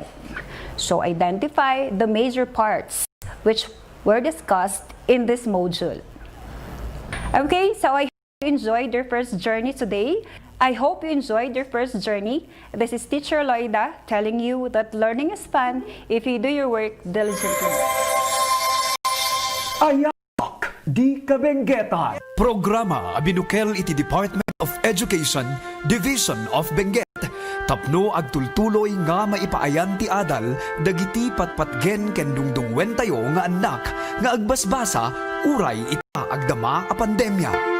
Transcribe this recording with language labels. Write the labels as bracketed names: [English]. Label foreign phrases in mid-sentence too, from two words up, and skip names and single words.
[English] So identify the major parts which were discussed in this module. Okay, so I hope you enjoyed your first journey today. I hope you enjoyed your first journey. This is Teacher Loida telling you that learning is fun if you do your work diligently. [Iloko] Ayak di kabenggetan. Programa binukel iti Department of Education, Division of Benguet. Tapno ag tultuloy nga maipaayan ti adal dagiti patpatgen ken dungdungwen tayo nga anak nga agbasbasa uray ita agdama a pandemya.